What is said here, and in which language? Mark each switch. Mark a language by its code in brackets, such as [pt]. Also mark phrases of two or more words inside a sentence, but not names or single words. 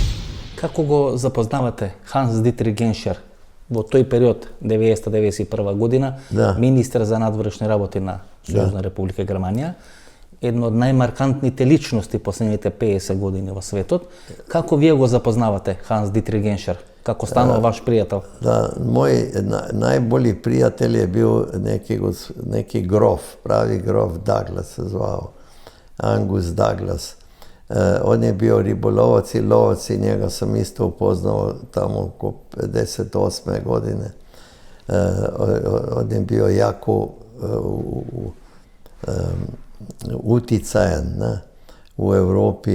[mk] Како го запознавате Ханс Дитрих Геншер во тој период, 90-91 година, министар за надворешни работи на Сојузна република Германија, една од најмаркантните личности последните 50 години во светот. Како вие го запознавате Ханс Дитрих Геншер? Како станува ваш пријател? [sr] Да, мој најболи пријател е бил неки гроф, прави гроф Даглас се звао, Ангус Даглас. On je bio ribolovac i lovac i njega sam isto upoznao tamo oko 58. godine. On je bio jako uticajan u Evropi.